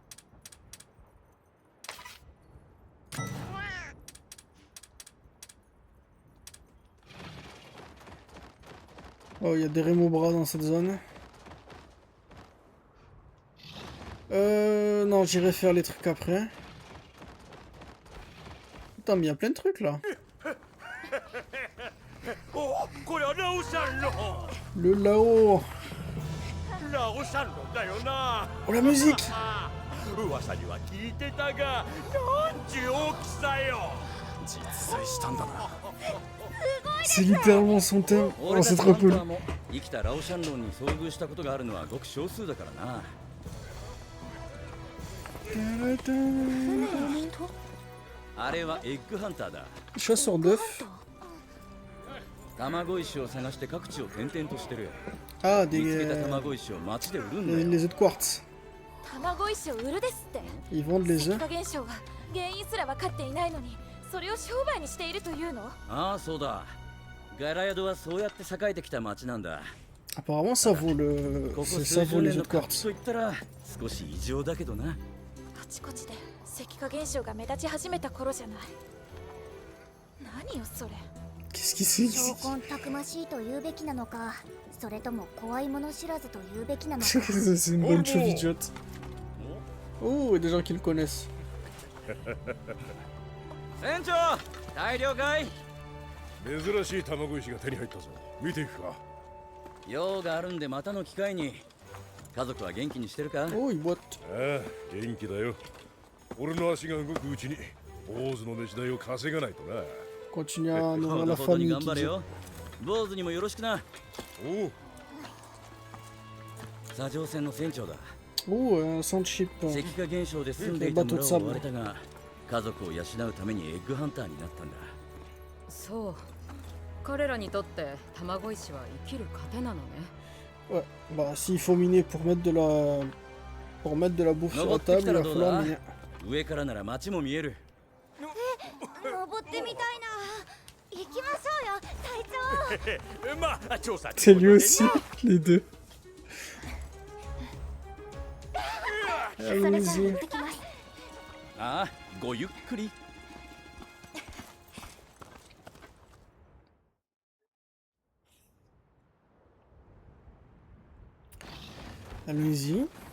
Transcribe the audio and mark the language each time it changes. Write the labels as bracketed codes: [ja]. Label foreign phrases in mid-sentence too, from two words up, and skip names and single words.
[fr] Oh, il y a des rémobras dans cette zone. Non, j'irai faire les trucs après. Putain, mais il y a plein de trucs là. [ja] おこれはラオシャンロン [fr] Le Lao. [ja] ラオシャンロンだよな [fr] Oh, la musique. [ja] 噂には聞いてたがなんちゅう大きさよ実在したんだな [fr] C'est littéralement son thème. [ja] 俺 [fr] Oh, [ja] た [fr] c'est [ja] ち [fr] trop [ja] ハンタ [fr] cool. [ja] ーも生きたラオシャンロンに遭遇したことがあるのはごく少数だからな。あれはエッグハンターだ。 [fr] Chasseur d'œufs. [ja] 卵石を探して各地を転々としてる。 [fr] Ah, [ja] 見つけた卵石を街で売るんだよ。 [fr] les œufs de quartz. [ja] 卵石を売るですって。 [fr] Ils vendent les [ja] 石 [fr] œufs. [ja] 化現象が原因すら分かっていないのに、それを商売にしているというの？ああ、そうだ。ガラヤドはそうやって栄えてきた街なんだ。 [fr] Apparemment, ça vaut le. [ja] ここ [fr] Ça [ja] 数 [fr] vaut [ja] 十 [fr] les [ja] 年 [fr] œufs [ja] の [fr] de [ja] 活気 [fr] quartz. [ja] といったら少し異常だけどな。あちこちで石化現象が目立ち始めた頃じゃない。何よそれ。 Qu'est-ce qui c'est? 証拠たくましいと言うべきなのか、それとも怖いもの知らずと言うべきなのか。 [fr] C'est une bonne chauve idiote. Oh, il y a des gens qui le connaissent. [ja] 船長、大了解。珍しい卵石が手に入ったぞ見ていくか用があるんでまたの機会に。家族は元気にしてるか？ [fr] Oh, il boite. [ja] ああ元気だよ俺の足が動くうちに坊主の飯代を稼がないとな [fr] Continue à [ja] ほ [fr] nourrir [ja] ど [fr] la [ja] ほどに [fr] famille [ja] 頑 [fr] qui [ja] 張れ [fr] dit. [ja] よ。坊主にもよろしくな。おう砂上船の船長だ。 [fr] Oh, un sandship. [ja] 石化現象で住んでいた村を追われたが、家族を養うためにエッグハンターになったんだ。そう。彼らにとって卵石は生きる糧なのね。 [fr] Ouais, bah s'il faut miner pour mettre de la. Pour mettre de la bouffe sur la table, il va falloir miner. [ja] 上からなら街も見える。登ってみたいな。行きましょうよ、隊長。まあ調査 [fr] C'est lui aussi, les deux. [ja] それじゃあ行 [fr] Allons-y. [ja] ってきます。ああ、ごゆっくり。 [fr] Allons-y.